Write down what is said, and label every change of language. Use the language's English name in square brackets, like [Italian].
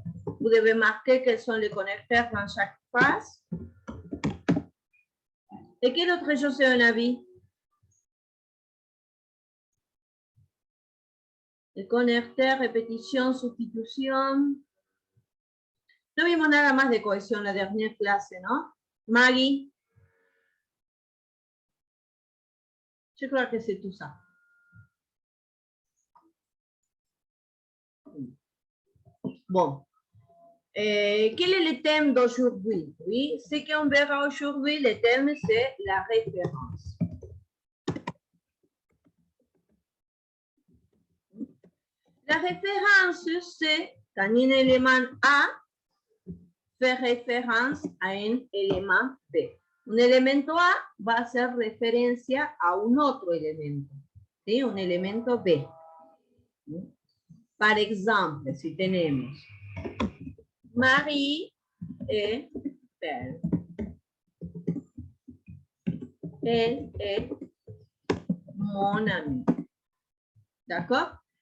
[French] Vous devez marquer quels sont les connecteurs dans chaque phase. Et quelle autre chose est un avis? Les connecteurs, répétition, substitution. [Spanish] No vimos nada más de cohesión la dernière clase, ¿no? Maggie. [French] Je crois que c'est tout ça. Bon. Quel est le thème d'aujourd'hui? Oui, ce qu'on verra aujourd'hui, le thème, c'est la référence. La référence, c'est quand un élément A fait référence à un élément B. Un élément [Spanish] A va hacer referencia a un otro elemento, ¿sí? Un elemento B. [French] Par exemple, [Spanish] si tenemos [French] Marie est belle. Elle est mon amie. D'accord?